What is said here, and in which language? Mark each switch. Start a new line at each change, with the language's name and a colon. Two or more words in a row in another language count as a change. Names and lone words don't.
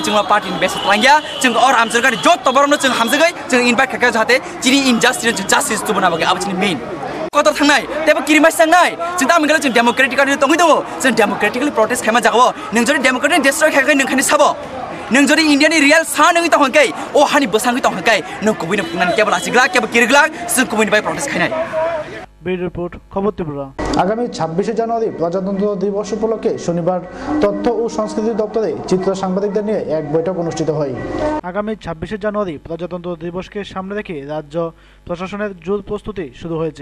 Bodo: जों पार्टी बेस लांगिया जों और आमजरगानि जत तबरनो जों हामजगै जों इनभाइट खाखा जाहाथे जिनि इनजस्टिस जों जस्टिस तुबना बागै आबनि मेन कत थांनाय तेबो किरिमास थांनाय जों दा मिगला जों डेमोक्रेटिकली तंगै दङ जों
English: democratically protest
Bodo: खायमा जागो नों जदि
English: democratic destroy
Bodo: खाखै नोंखानि साबो नों जदि इंडियानि रियल सा नोंनि तंहकै ओ हानि बसांगै तंहकै नों कुबैनो फुंनानि केबल आसिग्ला केबल किरग्ला जों कुबैनि बाय प्रोटेस्ट खायनाय
Bangla: ব্যুরো রিপোর্ট খবর ত্রিপুরা। আগামী 26শে জানুয়ারি প্রজাতন্ত্র দিবস উপলক্ষে শনিবার তথ্য ও সংস্কৃতি দপ্তরে চিত্র সাংবাদিকদের নিয়ে এক বৈঠক অনুষ্ঠিত হয়। আগামী 26শে জানুয়ারি প্রজাতন্ত্র দিবসকে সামনে রেখে রাজ্য প্রশাসনের জোর প্রস্তুতি শুরু হয়েছে।